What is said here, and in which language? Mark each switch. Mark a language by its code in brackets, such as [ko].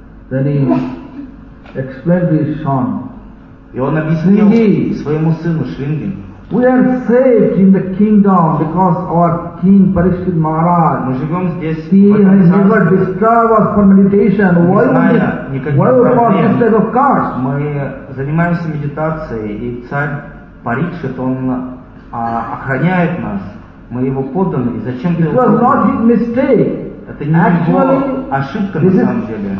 [en] Then he explained to his son. [ru] И он объяснил своему сыну Шринги. [en] We are saved in the kingdom because our King Parikshit Maharaj, he has never disturbed us for meditation. Why would we fall instead of caste? [ru] Мы занимаемся медитацией, и царь Парикшит, он охраняет нас. Мы его подданы. Зачем ты? [en] It was not a mistake. [ru] Это не [en] Actually, [ru] его ошибка на самом деле.